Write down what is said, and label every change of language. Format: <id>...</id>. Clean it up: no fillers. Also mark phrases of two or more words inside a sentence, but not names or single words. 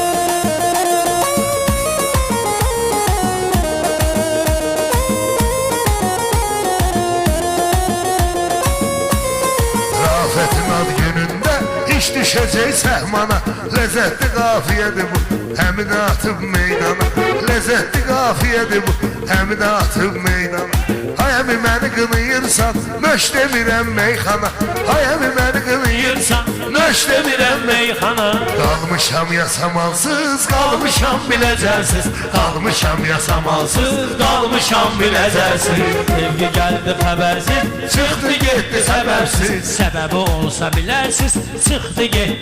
<az>Rafetin ad gününde iş düşecek sehmana. Lezzetli kafiyedir bu, hem atıp meydana. Lezzetli kafiyedir bu, hem atıp meydana. Hay əmi məni qınıyırsan, nöş demirəm meyxana. Hay əmi məni qınıyırsan, nöş demirəm meyxana. Qalmışam yasamalsız, qalmışam biləcərsiz. Qalmışam yasamalsız, qalmışam biləcərsiz.</az> <tr>Sevgi geldi habersiz,</tr> <az>Çıxdı getdi səbəbsiz,</az> <tr>sebebi olsa bilersiz, çıktı gitti</tr>